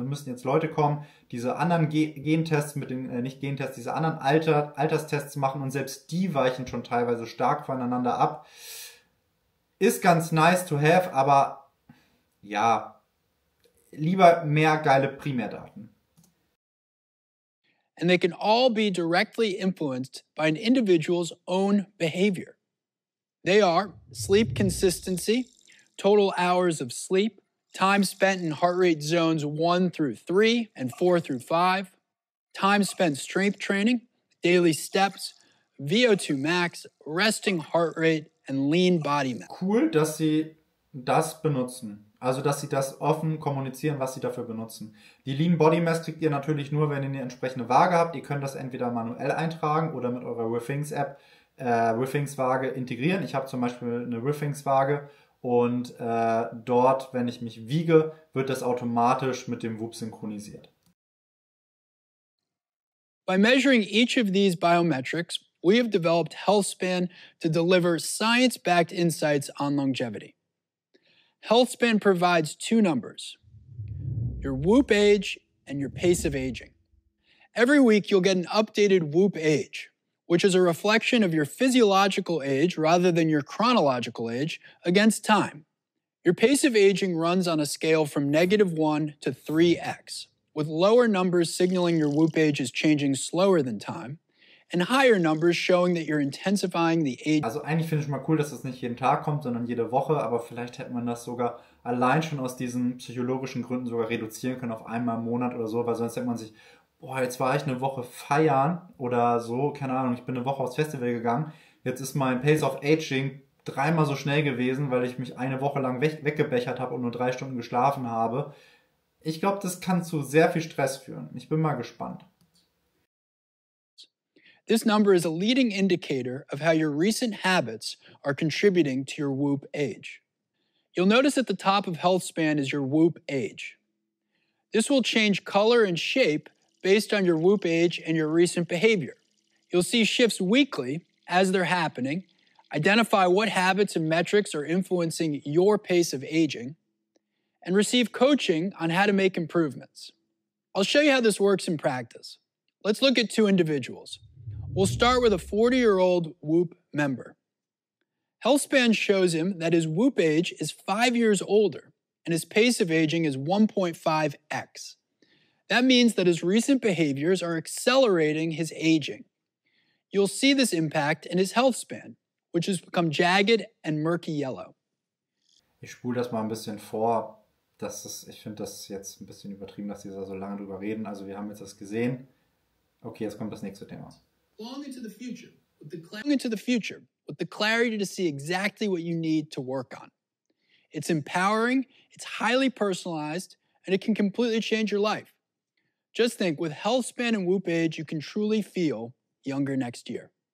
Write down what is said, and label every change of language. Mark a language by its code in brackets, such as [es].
[de] Da müssen jetzt Leute kommen, diese anderen Gentests mit den, nicht Gentests, diese anderen Alterstests machen und selbst die weichen schon teilweise stark voneinander ab. Ist ganz [en] nice to have, [de] aber ja, lieber mehr geile Primärdaten. [en] And they can all be directly influenced by an individual's own behavior. They are sleep consistency, total hours of sleep, time spent in heart rate zones 1 through 3 and 4 through 5, time spent strength training, daily steps, VO2 max, resting heart rate, and lean body mass. [de] Cool, dass sie das benutzen. Also, dass sie das offen kommunizieren, was sie dafür benutzen. Die Lean Body Mass kriegt ihr natürlich nur, wenn ihr eine entsprechende Waage habt. Ihr könnt das entweder manuell eintragen oder mit eurer Withings-App Withings-Waage integrieren. Ich habe zum Beispiel eine Withings-Waage und dort, wenn ich mich wiege, wird das automatisch mit dem Whoop synchronisiert. [en] By measuring each of these biometrics, we have developed HealthSpan to deliver science-backed insights on longevity. HealthSpan provides two numbers, your Whoop age and your pace of aging. Every week, you'll get an updated Whoop age, which is a reflection of your physiological age rather than your chronological age against time. Your pace of aging runs on a scale from -1 to 3x, with lower numbers signaling your Whoop age is changing slower than time, and higher numbers showing that you're intensifying the age. [de] Also eigentlich finde ich mal cool, dass das nicht jeden Tag kommt, sondern jede Woche, aber vielleicht hätte man das sogar allein schon aus diesen psychologischen Gründen sogar reduzieren können auf einmal im Monat oder so, weil sonst denkt man sich, boah, jetzt war ich eine Woche feiern oder so, keine Ahnung, ich bin eine Woche aufs Festival gegangen, jetzt ist mein Pace of Aging 3-mal so schnell gewesen, weil ich mich eine Woche lang weggebechert habe und nur 3 Stunden geschlafen habe. Ich glaube, das kann zu sehr viel Stress führen. Ich bin mal gespannt. [en] This number is a leading indicator of how your recent habits are contributing to your Whoop age. You'll notice at the top of HealthSpan is your Whoop age. This will change color and shape based on your Whoop age and your recent behavior. You'll see shifts weekly as they're happening, identify what habits and metrics are influencing your pace of aging, and receive coaching on how to make improvements. I'll show you how this works in practice. Let's look at two individuals. We'll start with a 40-year-old Whoop member. HealthSpan shows him that his Whoop age is 5 years older and his pace of aging is 1.5x. That means that his recent behaviors are accelerating his aging. You'll see this impact in his health span, which has become jagged and murky yellow. [de] Ich spule das mal ein bisschen vor. Ich finde das jetzt ein bisschen übertrieben, dass die da so lange drüber reden. Also wir haben jetzt das gesehen. Okay, jetzt kommt das nächste Thema. [en] Long into the future, with the clarity to see exactly what you need to work on. It's empowering, it's highly personalized, and it can completely change your life. Just think, with HealthSpan and Whoop age, you can truly feel younger next year.